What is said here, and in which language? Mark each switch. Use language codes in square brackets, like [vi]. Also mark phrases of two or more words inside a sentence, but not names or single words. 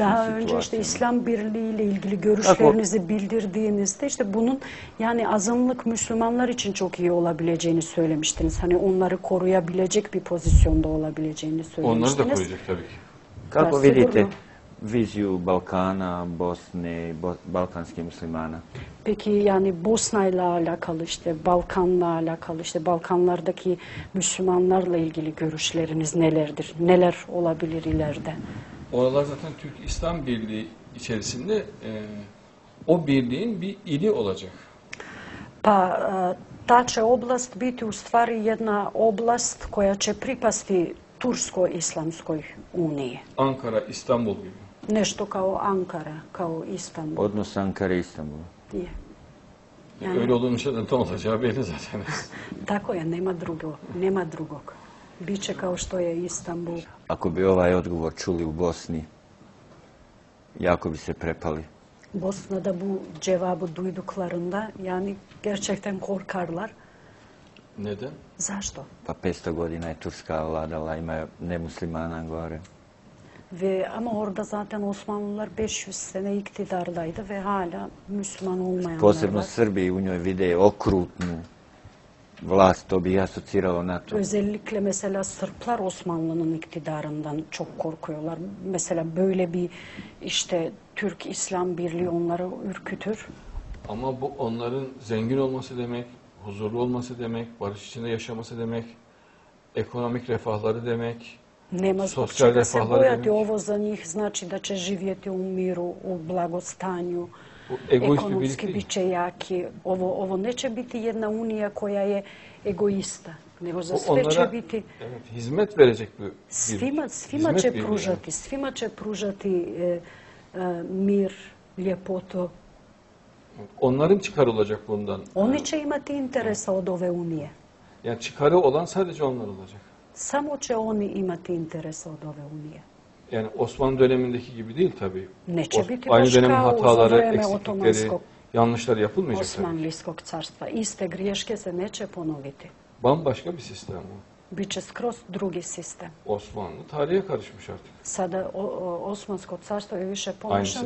[tr] Daha [bs] situacijama. [tr] önce işte İslam Birliği ile ilgili görüşlerinizi bildirdiğinizde işte bunun yani azınlık Müslümanlar için çok iyi olabileceğini söylemiştiniz. Hani onları koruyabilecek bir pozisyonda olabileceğini söylemiştiniz. Onları da koruyacak tabii ki. [bs] Kako Da, vidite sigurno. viziju Balkana, Bosne, balkanskih muslimana? [tr] Peki yani Bosna ile alakalı işte Balkan'la alakalı işte Balkanlardaki Müslümanlarla ilgili görüşleriniz nelerdir? Neler olabilir ileride? Oralar zaten Türk İslam Birliği içerisinde o birliğin bir ili olacak. [bs] Pa ta će oblast biti u stvari jedna oblast koja će pripasti Tursko-Islamskoj uniji. [tr] Ankara, İstanbul gibi. [bs] Nešto kao Ankara, kao Istanbul. Odnos Ankara i Istanbula. Je. [tr] Yani, Öyle olunca da ne olacağı belli zaten. [bs] tako je, nema drugog. Biće kao što je Istanbul. Ako bi ovaj odgovor čuli u Bosni, jako bi se prepali. [tr] Bosna'da bu cevabı duyduklarında yani gerçekten korkarlar. Neden? [bs] Zašto? Pa 500 godina je Turska vladala, ima nemuslimana gore. [tr] Ama orada zaten Osmanlılar 500 sene iktidardaydı ve hala Müslüman olmayanlar [bs] Posebno [tr] var. [bs] Srbi u njoj vide okrutnu vlast, to bi asociralo na to. [tr] Özellikle mesela Sırplar Osmanlı'nın iktidarından çok korkuyorlar. Mesela böyle bir işte Türk-İslam Birliği onları ürkütür. Ama bu onların zengin olması demek, huzurlu olması demek, barış içinde yaşaması demek, ekonomik refahları demek, [bs] Nema zbog [tr] sosyal [bs] čega se [tr] refahları [bs] bojati, [tr] demek. [bs] ovo za njih znači da će živjeti u miru, u blagostanju, [tr] Bu egoist bir [bs] ekonomski [tr] birlik [bs] bit će jaki. Ovo neće biti jedna unija koja je egoista, nego za [tr] Bu [bs] sve će [tr] onlara [bs] biti, [tr] evet, hizmet verecek bir birlik. [bs] svima [tr] Hizmet [bs] će [tr] birliği. [bs] pružati, svima će pružati mir, ljepotu. [tr] Onların çıkarı olacak bundan. [bs] Oni će imati interesa od ove unije. [tr] Yani çıkarı olan sadece onlar olacak. [bs] Samo će oni imati interesa od ove unije. [tr] Yani Osmanlı dönemindeki gibi değil tabii. [bs] Neće biti [tr] Aynı [bs] baš [tr] dönemin [bs] kao za [tr] hataları, [bs] vreme [tr] eksiklikleri, [bs] Otomanskog [tr] yanlışlar yapılmayacak tabii. [bs] Osmanlijskog carstva. Iste griješke se neće ponoviti. [tr] Bambaşka bir sistem bu. [bs] Biće skroz drugi sistem. [tr] Osmanlı tarihe karışmış artık. [bs] Sada Osmansko carstvo je više pomešano